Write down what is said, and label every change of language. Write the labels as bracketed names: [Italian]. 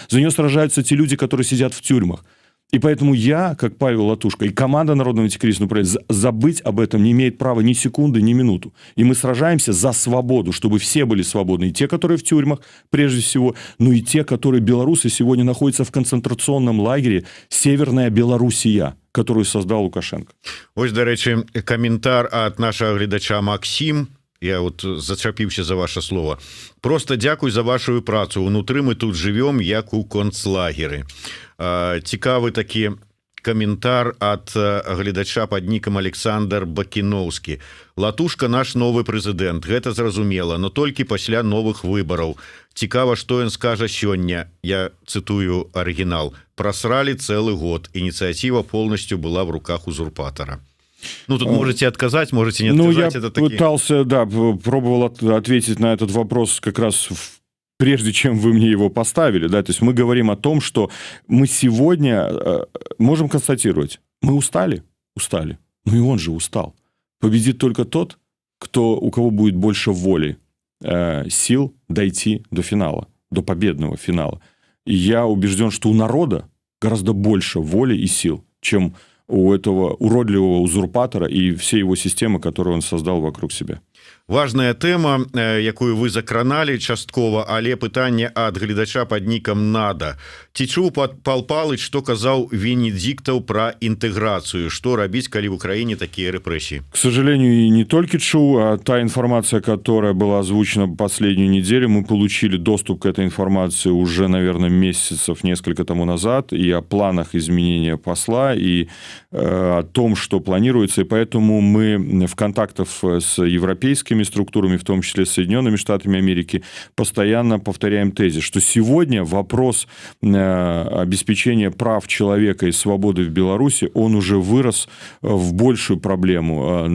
[Russian] За нее сражаются те люди, которые сидят в тюрьмах. И поэтому я, как Павел Латушко, и команда Народного антикризисного управления забыть об этом не имеет права ни секунды, ни минуту. И мы сражаемся за свободу, чтобы все были свободны. И те, которые в тюрьмах, прежде всего, ну и те, которые белорусы сегодня находятся в концентрационном лагере «Северная Белоруссия», которую создал Лукашенко. [Ukrainian] Ось, до речі, коментар от нашего глядача Максим. [Belarusian] Я вот зачапіўся за ваше слово. Просто дзякуй за вашу працу. Унутры мы тут живем, як у концлагеры. Цікавы такі каментар от гледача под нікам Александр Бакіноўскі. Латушка наш новы прэзідэнт, гэта зразумела, но толькі пасля новых выбараў. Цікава, што ён скажа сёння. Я цытую арыгінал. [Russian] Просрали целый год. Инициатива полностью была в руках узурпатора. Ну, тут можете отказать, можете не отказать. Ну, я пытался, да, пробовал ответить на этот вопрос как раз прежде чем вы мне его поставили, да, то есть мы говорим о том, что мы сегодня можем констатировать, мы устали, ну и он же устал. Победит только тот, у кого будет больше воли, сил дойти до финала, до победного финала. И я убежден, что у народа гораздо больше воли и сил, чем у этого уродливого узурпатора и всей его системы, которую он создал вокруг себя. [Belarusian] важная тэма, якую вы закраналі часткова, але пытанне ад гледача пад нікам «Надо». Ці чуў Пал Палыч, што казаў Венедиктаў пра інтэграцыю? Што рабіць, калі [Russian] в Украине такие репрессии? К сожалению, и не только чуў, а та информация, которая была озвучена последнюю неделю, мы получили доступ к этой информации уже, наверное, месяцев несколько тому назад, и о планах изменения посла, и о том, что планируется, и поэтому мы в контактах с европейскими структурами, в том числе с Соединенными Штатами Америки, постоянно повторяем тезис, что сегодня вопрос обеспечения прав человека и свободы в Беларуси, он уже вырос в большую проблему.